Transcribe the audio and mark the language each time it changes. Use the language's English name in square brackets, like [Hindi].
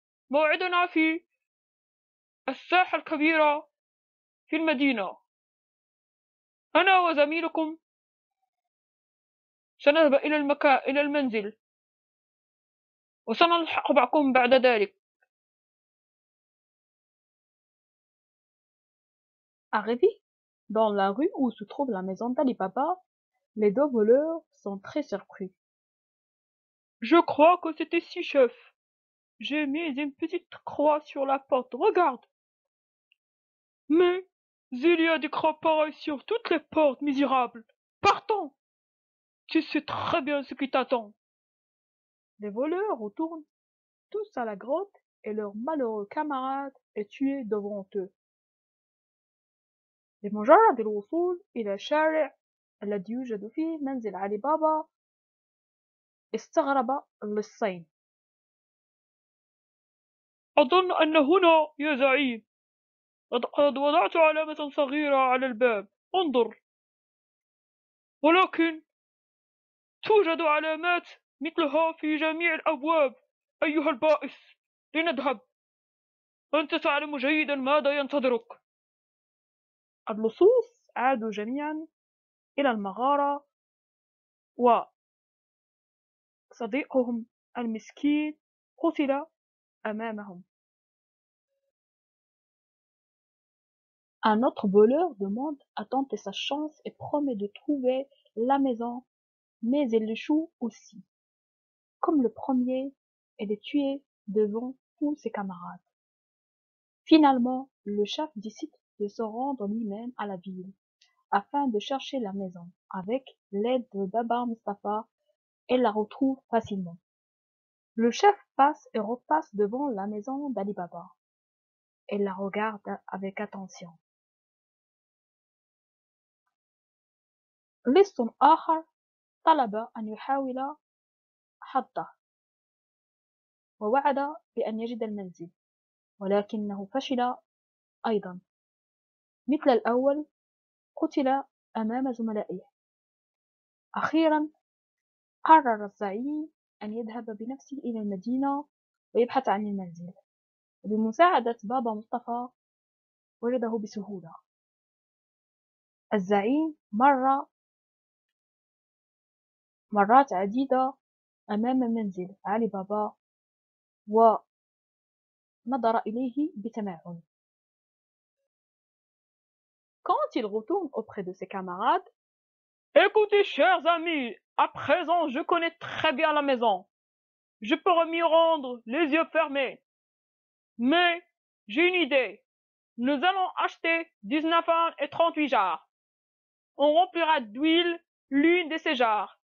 [Arabic] موعدنا في الساحة الكبيرة في المدينة. أنا وزميلكم سنذهب إلى المنزل، وسنلحق بكم بعد ذلك. [French] Arrivés dans la rue où se trouve la maison d'Ali Baba, les deux voleurs sont très surpris. Je crois que c'était si, chef. J'ai mis une petite croix sur la porte, regarde. Mais il y a des croix pareilles sur toutes les portes, misérable. Partons. Tu sais très bien ce qui t'attend. Les voleurs retournent tous à la grotte et leur malheureux camarade est tué devant eux. [Arabic] بمجرد الوصول إلى الشارع الذي يوجد فيه منزل علي بابا استغرب اللصين. أظن أن هنا يا زعيم قد وضعت علامة صغيرة على الباب. انظر. ولكن توجد علامات مثلها في جميع الأبواب. أيها البائس، لنذهب. أنت تعلم جيدا ماذا ينتظرك. اللصوص عادوا جميعا إلى المغارة وصديقهم المسكين قتل أمامهم. [French] Un autre voleur demande à tenter sa chance et promet de trouver la maison, mais il échoue aussi, comme le premier, et est tué devant tous ses camarades. Finalement, le chef décide de se rendre lui-même à la ville, afin de chercher la maison. Avec l'aide de Baba Mustapha, elle la retrouve facilement. Le chef passe et repasse devant la maison d'Ali Baba. Elle la regarde avec attention. [Arabic] لص آخر طلب أن يحاول حظه ووعد بأن يجد المنزل، ولكنه فشل أيضا. مثل الأول قتل أمام زملائه. أخيرا قرر الزعيم أن يذهب بنفسه إلى المدينة ويبحث عن المنزل، وبمساعدة بابا مصطفى وجده بسهولة. الزعيم مر مرات عديدة أمام منزل علي بابا ونظر إليه بتمعن. [French] Quand il retourne auprès de ses camarades, Écoutez, chers amis, à présent je connais très bien la maison. Je pourrais m'y rendre les yeux fermés. Mais j'ai une idée. Nous allons acheter 19 ans et 38 jarres. On remplira d'huile l'une de ces jarres.